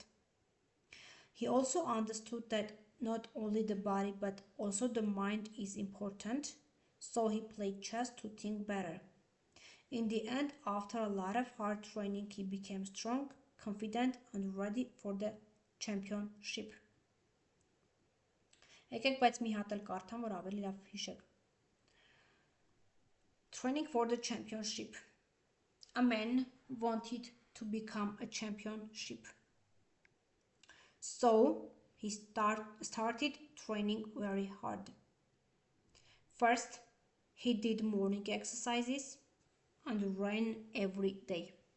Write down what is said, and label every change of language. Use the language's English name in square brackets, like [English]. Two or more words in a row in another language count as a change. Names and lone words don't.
[English] He also understood that not only the body but also the mind is important, so he played chess to think better. In the end, after a lot of hard training, he became strong, confident, and ready for the championship. [Armenian] Եկեք բայց մի հատ էլ կարդամ, որ ավելի լավ հիշեք. [English] Training for the championship. A man wanted to become a championship. So he started training very hard. First, he did morning exercises and ran every day.